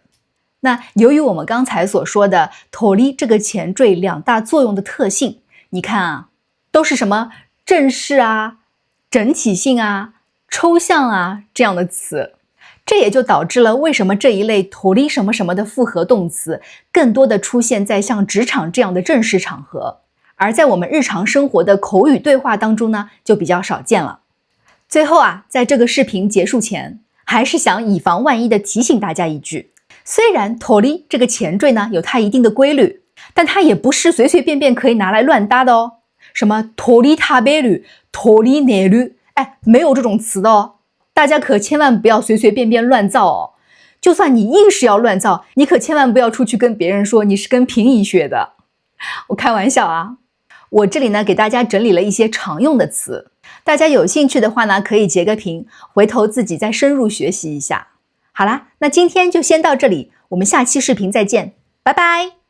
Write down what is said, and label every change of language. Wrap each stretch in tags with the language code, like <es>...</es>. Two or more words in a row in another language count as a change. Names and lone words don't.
<zh>那由于我们刚才所说的tori这个前缀2大作用的特性，你看啊，都是什么正式啊、整体性啊、抽象啊这样的词，这也就导致了为什么这一类tori什么什么的复合动词更多的出现在像职场这样的正式场合，而在我们日常生活的口语对话当中呢，就比较少见了。最后啊，在这个视频结束前，还是想以防万一的提醒大家一句，虽然tori这个前缀呢有它一定的规律，但它也不是随随便便可以拿来乱搭的哦。什么</zh> <ja>tori 食べる、tori寝る，</ja> <zh>没有这种词的哦。大家可千万不要随随便便乱造哦。就算你硬是要乱造，你可千万不要出去跟别人说你是跟平姨学的。我开玩笑啊。我这里呢给大家整理了一些常用的词，大家有兴趣的话呢可以截个屏，回头自己再深入学习一下。好啦，那今天就先到这里，我们下期视频再见，拜拜。</zh>